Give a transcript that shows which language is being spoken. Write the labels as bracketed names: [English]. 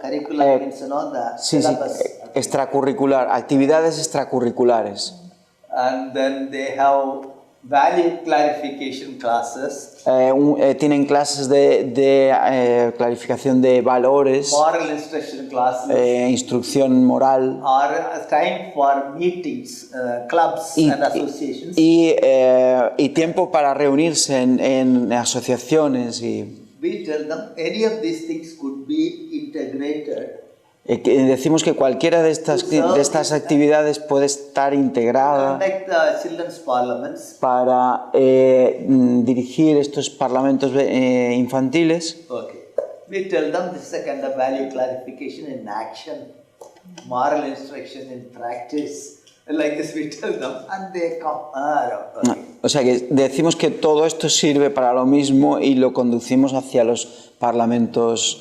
[English] Curricular means, you know, the [Spanish] Sí, sí, [English] syllabus. [Spanish] extracurricular, actividades extracurriculares. [English] And then they have value clarification classes, [Spanish] Tienen clases de clarificación de valores, [English] moral instruction classes, [Spanish] instrucción moral [English] or time for meetings, clubs and associations. [Spanish] y tiempo para reunirse en asociaciones. Y [English] We tell them any of these things could be integrated [Spanish] que decimos que cualquiera de estas actividades puede estar integrada [English] conduct the children's parliaments. [Spanish] para dirigir estos parlamentos infantiles. [English] Okay. We tell them this is a kind of value clarification in action, moral instruction in practice. Like this we tell them and they come. Okay. [Spanish] O sea que decimos que todo esto sirve para lo mismo y lo conducimos hacia los parlamentos